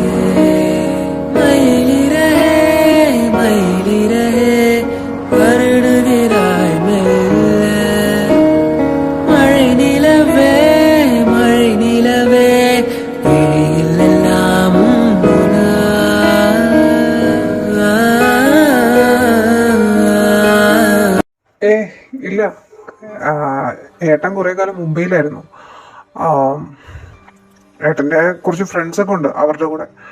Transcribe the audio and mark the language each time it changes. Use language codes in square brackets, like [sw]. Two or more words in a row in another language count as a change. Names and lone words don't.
[ta] மயிலிறகே மயிலிறகே வருடுகிறாய் மெல்ல, மழை நிலவே மழை நிலவே விழியில் எல்லாம் [ml] ഇല്ല. ഏട്ടൻ കുറേ കാലം മുംബൈയിലായിരുന്നു. ഏട്ടൻ്റെ കുറച്ച് ഫ്രണ്ട്സൊക്കെ ഉണ്ട്, അവരുടെ കൂടെ.